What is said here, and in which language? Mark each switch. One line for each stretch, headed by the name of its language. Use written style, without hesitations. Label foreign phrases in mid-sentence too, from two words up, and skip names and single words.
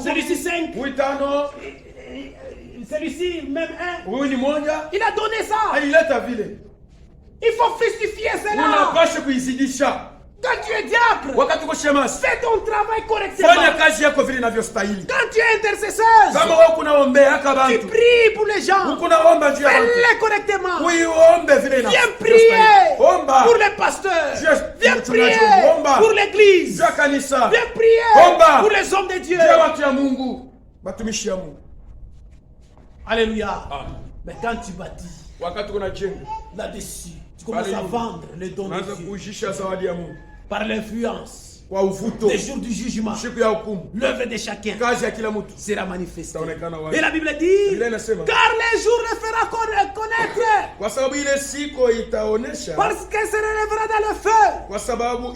French: celui-ci 5.
Swahili: Huyu 5.
French: Celui-ci même 1.
Swahili: Huyu ni moja.
French: Il a donné ça.
Swahili: Alileta vile.
French: Il faut fructifier cela.
Swahili: Unapaswa kuizidisha.
French: Quand tu es diacre,
Swahili: wakati uko shemasi,
French: fais ton travail correctement.
Swahili: Fanya kazi yako vile inavyostahili.
French: Quand tu es intercesseur,
Swahili: kama wewe kunaombea bantu,
French: tu pries pour les gens.
Swahili: Ukunaomba juu ya watu.
French: Fais-le correctement.
Swahili: Uiombe vile inavyostahili.
French: Viens prier
Swahili: omba
French: pour les pasteurs. Viens prier
Swahili: omba
French: pour l'église.
Swahili: Juu ya kanisa.
French: Viens prier
Swahili: omba
French: pour les hommes de Dieu.
Swahili: Juu ya watu ya Mungu, batumishi ya Mungu.
French: Alléluia. Mais quand tu bâtis,
Swahili: wakati unajenga
French: là-dessus, tu commences à vendre les dons de Dieu. Par l'influence des jours du jugement, l'œuvre de chacun sera manifestée. Et la Bible dit, car les jours le fera connaître, parce qu'elle se relèvera dans le feu.